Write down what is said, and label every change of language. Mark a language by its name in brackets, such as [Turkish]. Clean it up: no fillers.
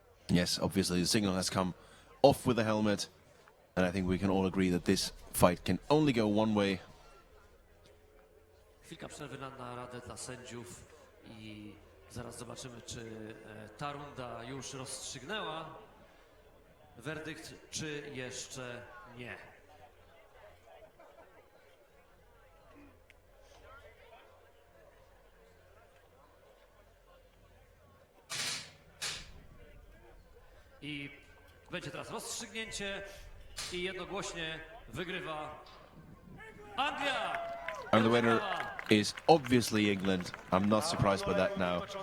[English] Yes, obviously the signal has come off with the helmet, and I think we can all agree that this fight can only go one way. [Polish] Chwilka przerwy na radę dla sędziów i zaraz zobaczymy, czy ta runda już rozstrzygnęła werdykt, czy jeszcze nie. I będzie teraz rozstrzygnięcie i jednogłośnie wygrywa Anglia! [English] And the winner is obviously England. I'm not surprised by that now.